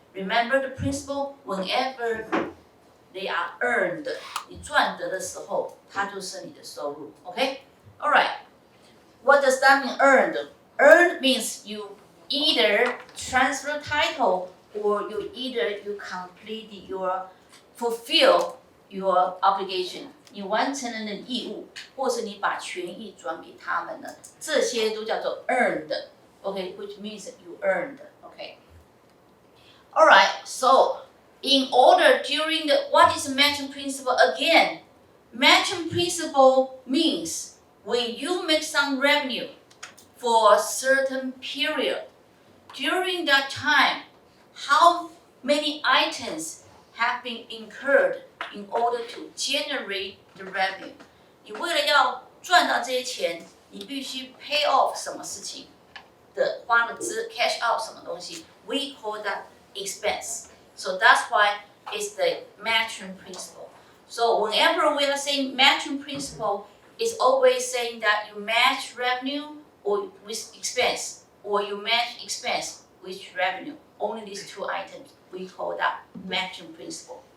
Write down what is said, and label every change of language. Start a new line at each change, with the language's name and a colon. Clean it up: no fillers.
English: Remember the principle, whenever they are earned,
Chinese: 你赚得的时候，它就是你的收入。
English: Okay, all right. What does that mean, earned? Earned means you either transfer title or you complete fulfill your obligation.
Chinese: 你完成了你的义务，或是你把权益转给他们了，这些都叫做 earned.
English: Okay, which means you earned. Okay. All right. So in order during what is matching principle again? Matching principle means when you make some revenue for a certain period, during that time, how many items have been incurred in order to generate the revenue?
Chinese: 你为了要赚到这些钱，你必须
English: pay off
Chinese: 什么事情的花的资
English: cash out
Chinese: 什么东西
English: we call that expense. So that's why it's the matching principle. So whenever we are saying matching principle, it's always saying that you match revenue or with expense, or you match expense with revenue. Only these two items, we call that matching principle.